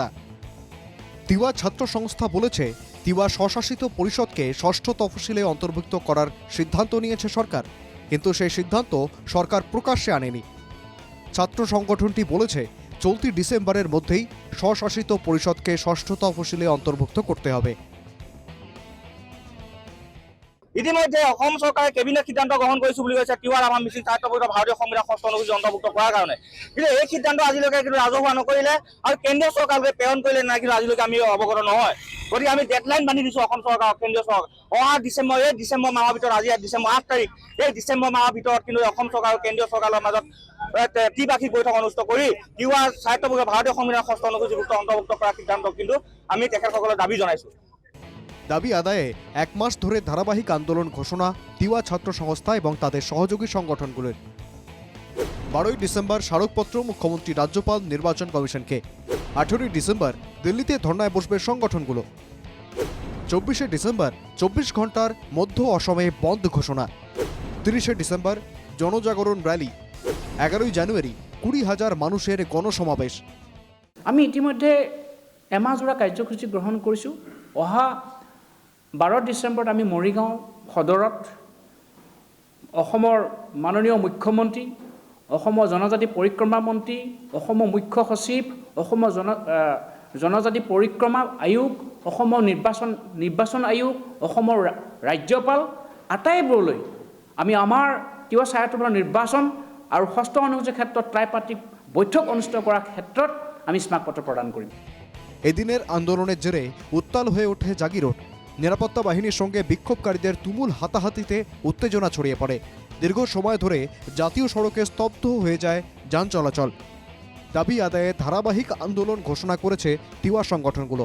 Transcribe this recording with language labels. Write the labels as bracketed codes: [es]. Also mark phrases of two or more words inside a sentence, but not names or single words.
[bn] তিওয়া ছাত্র সংস্থা বলেছে, তিওয়া স্বশাসিত পরিষদকে ষষ্ঠ তফসিলে অন্তর্ভুক্ত করার সিদ্ধান্ত নিয়েছে সরকার, কিন্তু সেই সিদ্ধান্ত সরকার প্রকাশ্যে আনেনি। ছাত্র সংগঠনটি বলেছে, চলতি ডিসেম্বরের মধ্যেই স্বশাসিত পরিষদকে ষষ্ঠ তফসিলে অন্তর্ভুক্ত করতে হবে। [as] ইতিমধ্যে অসম চৰকাৰে কেবিনেট সিদ্ধান্ত গ্ৰহণ কৰিছো বুলি কৈছে তিৱা ৰাভা মিচিং সাহিত্য পৰিষদৰ ভাৰতীয় সংবিধান ষষ্ঠ অনুসূচী অন্তৰ্ভুক্ত কৰাৰ কাৰণে। কিন্তু এই সিদ্ধান্ত আজিলৈকে কিন্তু ৰাজহুৱা নকৰিলে আৰু কেন্দ্ৰীয় চৰকাৰলৈ প্ৰেৰণ কৰিলে নাই, কিন্তু আজিলৈকে আমি অৱগত নহয়। গতিকে আমি ডেডলাইন বান্ধি দিছো অসম চৰকাৰক, কেন্দ্ৰীয় চৰকাৰ অহা ডিচেম্বৰ মাহৰ ভিতৰত, আজি ডিচেম্বৰ 8 তাৰিখ, এই ডিচেম্বৰ মাহৰ ভিতৰত কিন্তু অসম চৰকাৰ আৰু কেন্দ্ৰীয় চৰকাৰৰ মাজত ত্ৰিপাক্ষিক বৈঠক অনুষ্ঠিত কৰি তিৱা সাহিত্য পৰিষদৰ ভাৰতীয় সংবিধান ষষ্ঠ অনুসূচীভুক্ত অন্তৰ্ভুক্ত কৰাৰ সিদ্ধান্ত কিন্তু আমি তেখেতসকলৰ দাবী জনাইছো। [bn] দাবি আদায়ে 1 মাস ধরে ধারাবাহিক আন্দোলন ঘোষণা তিওয়া ছাত্র সংস্থা এবং তাদের সহযোগী সংগঠনগুলোর। 12 ডিসেম্বর স্মারকপত্র মুখ্যমন্ত্রী রাজ্যপাল নির্বাচন কমিশনকে। 18 ডিসেম্বর দিল্লিতে ধর্নায় বসবে সংগঠনগুলো। 24 ডিসেম্বর 24 ঘন্টার মধ্য অসমে বন্ধ ঘোষণা। 30 ডিসেম্বর জনজাগরণ র্যালি। 11 জানুয়ারি 20,000 মানুষের গণসমাবেশ। [as] আমি ইতিমধ্যে এমাহজোৰা কাৰ্যসূচী গ্ৰহণ কৰিছোঁ। অহা 12 ডিচেম্বৰত আমি মৰিগাঁও সদৰত অসমৰ মাননীয় মুখ্যমন্ত্ৰী, অসমৰ জনজাতি পৰিক্ৰমা মন্ত্ৰী, অসমৰ মুখ্য সচিব, অসমৰ জনজাতি পৰিক্ৰমা আয়োগ, অসমৰ নিৰ্বাচন আয়োগ, অসমৰ ৰাজ্যপাল আটাইবোৰলৈ আমি আমাৰ তিৱা সাহিত্য পৰিষদৰ নিৰ্বাচন আৰু ষষ্ঠ অনুসূচীৰ ক্ষেত্ৰত ত্ৰাইপাক্ষিক বৈঠক অনুষ্ঠিত কৰাৰ ক্ষেত্ৰত আমি স্মাৰকপত্ৰ প্ৰদান কৰিম। [bn] এদিনের আন্দোলনের জেরে উত্তাল হয়ে ওঠে জাগিরোড। নিরাপত্তা বাহিনীর সঙ্গে বিক্ষোভকারীদের তুমুল হাতাহাতিতে উত্তেজনা ছড়িয়ে পড়ে। দীর্ঘ সময় ধরে জাতীয় সড়কে স্তব্ধ হয়ে যায় যান চলাচল। দাবি আদায়ে ধারাবাহিক আন্দোলন ঘোষণা করেছে তিওয়া সংগঠনগুলো।